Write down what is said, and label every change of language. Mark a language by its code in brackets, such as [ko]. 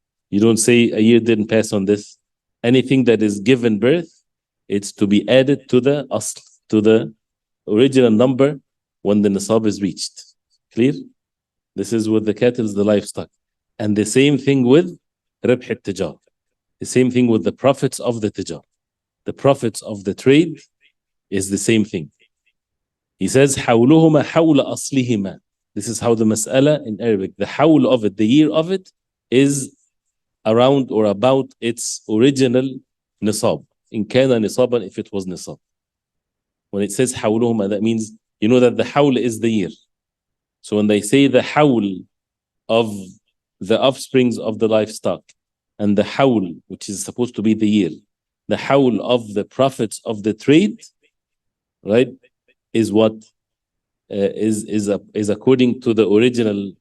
[en] You don't say a year didn't pass on this. Anything that is given birth, it's to be added to the asl, to the original number when the nisab is reached. Clear? This is with the cattle, the livestock. And the same thing with [ar] ربح التجار. [en] The same thing with the profits of the tijar. The profits of the trade is the same thing. He says [ar] حولهما حول أصلهما. [en] This is how the mas'ala in Arabic, the hawl of it, the year of it, is around or about its original nisab. [ar] In kana nisaban, [en] if it was nisab. When it says حولهما, that means you know that the hawl is the year. So when they say the hawl of the offsprings of the livestock and the hawl, which is supposed to be the year, the hawl of the profits of the trade, right, is what is according to the original.